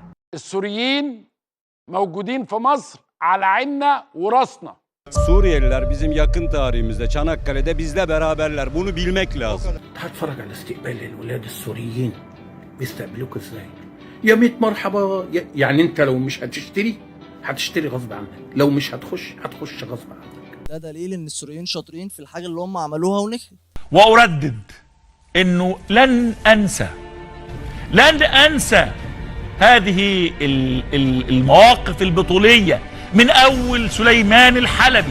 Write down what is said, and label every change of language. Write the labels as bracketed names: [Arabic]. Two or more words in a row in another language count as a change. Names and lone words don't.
[Arabic] السوريين موجودين في مصر على عيننا وراسنا. [Turkish] Suriyeliler bizim yakın tarihimizde Çanakkale'de bizle beraberler. Bunu bilmek lazım. [Arabic] هتفرج على استقبال الولاد السوريين بيستقبلوك ازاي؟ يا ميت مرحبا يعني انت لو مش هتشتري غصب عنك، لو مش هتخش غصب عنك. ده دليل ان السوريين شاطرين في الحاجه اللي هم عملوها ونجحت. واردد انه لن انسى هذه المواقف البطوليه من اول سليمان الحلبي.